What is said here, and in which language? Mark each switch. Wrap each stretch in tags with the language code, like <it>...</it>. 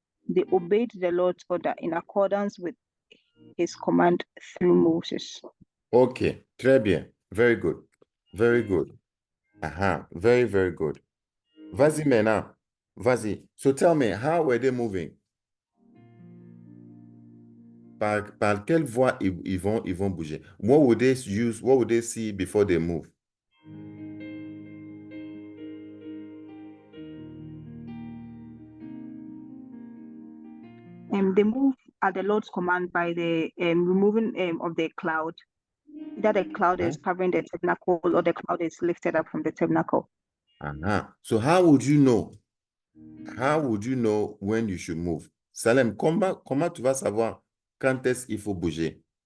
<en>They obeyed the Lord's order in accordance with his command through Moses. Okay, très bien. Very good. Very good. Very, very good.</en> <fr>Vas-y maintenant. Vas-y.</fr> <en>So tell me, how were they moving?</en> <fr>Par quelle voie ils vont bouger?</fr> <en>What would they use? What would they see before they move? They move at the Lord's command by the removing of the cloud. Either the cloud is covering the tabernacle or the cloud is lifted up from the tabernacle. So how would you know? How would you know when you should move?</en> <fr>Salem, comment tu vas savoir quand est-ce qu'il faut bouger?</fr>